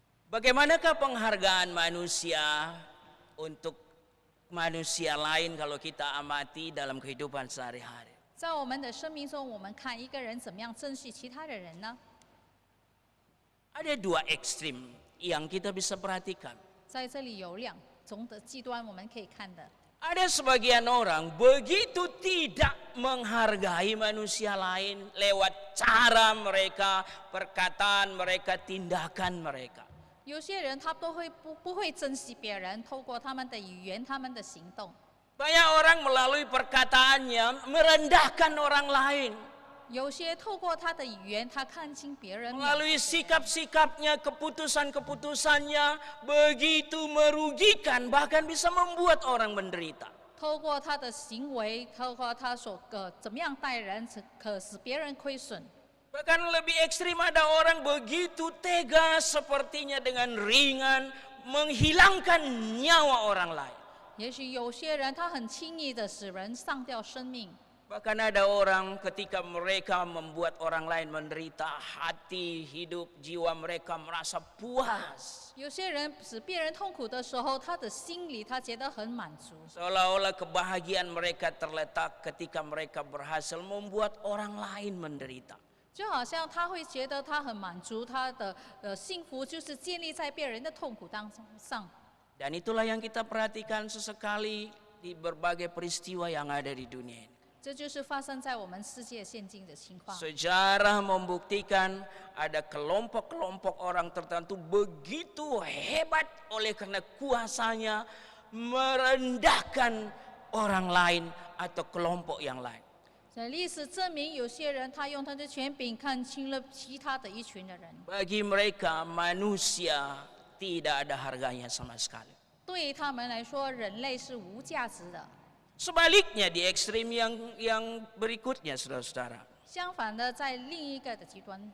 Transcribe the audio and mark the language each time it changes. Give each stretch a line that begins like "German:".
Indonesian: bagaimanakah penghargaan manusia untuk manusia lain kalau kita amati dalam kehidupan sehari-hari?
Chinese: 在我们的生命中，我们看一个人怎么样珍惜其他的人呢？
Indonesian: Ada dua ekstrim yang kita bisa perhatikan.
Chinese: 在这里有两种的极端，我们可以看的。
Indonesian: Ada sebagian orang begitu tidak menghargai manusia lain lewat cara mereka, perkataan mereka, tindakan mereka.
Chinese: 有些人他都会不会珍惜别人，透过他们的语言、他们的行动。
Indonesian: Banyak orang melalui perkataannya merendahkan orang lain.
Chinese: 有些透过他的语言，他看清别人；
Indonesian: Melalui sikap-sikapnya, keputusan-keputusannya begitu merugikan, bahkan bisa membuat orang menderita.
Chinese: 透过他的行为，透过他所怎么样待人，可使别人亏损。
Indonesian: Bahkan lebih ekstrim, ada orang begitu tega sepertinya dengan ringan menghilangkan nyawa orang lain.
Chinese: 也许有些人他很轻易的使人丧掉生命，
Indonesian: Bahkan ada orang ketika mereka membuat orang lain menderita, hati, hidup, jiwa mereka merasa puas.
Chinese: 有些人使别人痛苦的时候，他的心里他觉得很满足，
Indonesian: Seolah-olah kebahagiaan mereka terletak ketika mereka berhasil membuat orang lain menderita.
Chinese: 就好像他会觉得他很满足，他的幸福就是建立在别人的痛苦当中上。
Indonesian: Dan itulah yang kita perhatikan sesekali di berbagai peristiwa yang ada di dunia ini.
Chinese: 这就是发生在我们世界现今的情况。
Indonesian: Sejarah membuktikan ada kelompok-kelompok orang tertentu begitu hebat oleh karena kuasanya merendahkan orang lain atau kelompok yang lain.
Chinese: 在历史证明，有些人他用他的权柄看清了其他的一群的人，
Indonesian: Bagi mereka manusia tidak ada harganya sama sekali.
Chinese: 对于他们来说，人类是无价值的。
Indonesian: Sebaliknya di ekstrim yang berikutnya, saudara-saudara.
Chinese: 相反的，在另一个的极端，